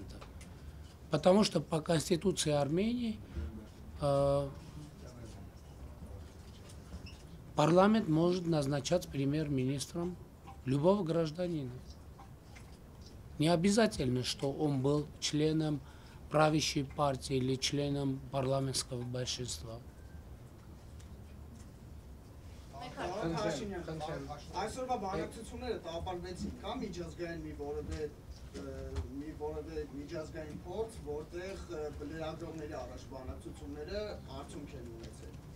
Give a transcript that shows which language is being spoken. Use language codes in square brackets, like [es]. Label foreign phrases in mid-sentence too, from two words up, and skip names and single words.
[ru] Потому что по Конституции Армении парламент может назначать премьер-министром любого гражданина. Не обязательно, что он был членом правящей партии или членом парламентского большинства. [hy] Այսօրվա բանակցությունները տապալվեցին, կա միջազգային մի որևէ միջազգային փորձ, որտեղ լրագրողների առաջ բանակցությունները արդյունք են ունեցել։